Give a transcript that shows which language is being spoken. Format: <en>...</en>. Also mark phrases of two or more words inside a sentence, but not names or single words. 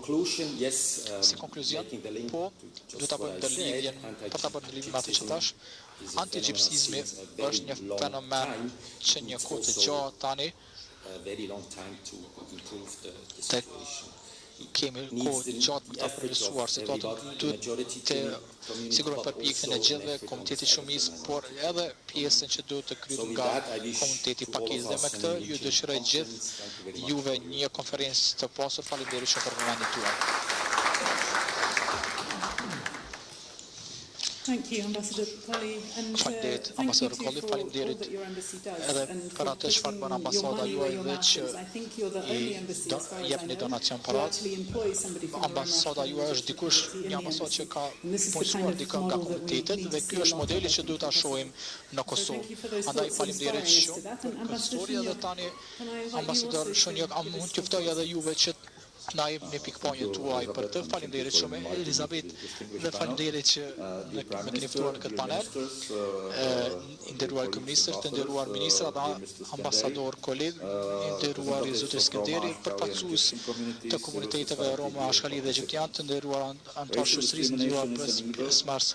<sq>Si konkluzion, po, duhet ta bëjmë ndërlidhjen, për ta bërë ndërlidhje me atë që thash, antiegyptizmi është një fenomen që një kohë të gjatë tani të kemi kohë të gjatë për ta përmirësuar situatën, duhet të sigurohet përpjekjen e gjithëve, komuniteti shumicë, por edhe pjesën që duhet të kryhet nga komuniteti pakistan. Dhe me këtë ju dëshiroj gjithë juve një konferencë të pasur. Faleminderit shumë për vëmendjen tuaj.</sq> <en>Thank you, Ambassador Kolli, and thank you too for all that your embassy does and for pushing your money where your mouth is. I think you're the only embassy, as far as I know, to actually employ somebody from the Roma community in the embassy. And this is the kind of model that we need to see a lot of. So thank you for those thoughts and inspiring us to that. And Ambassador Shunjok, can I invite you also?</en> <sq>Na jep një pikpamjen tuaj për të. Faleminderit shumë Elizabet dhe faleminderit që më keni ftuar në këtë panel. Nderuar kryeministër, të nderuar ministra dhe ambasador koleg, nderuar zotëri Skënderi, përfaqësues të komuniteteve Roma, ashkali dhe egjiptian, të nderuar anëtar shoqërisë, nderuar pjesëmarrës.</sq>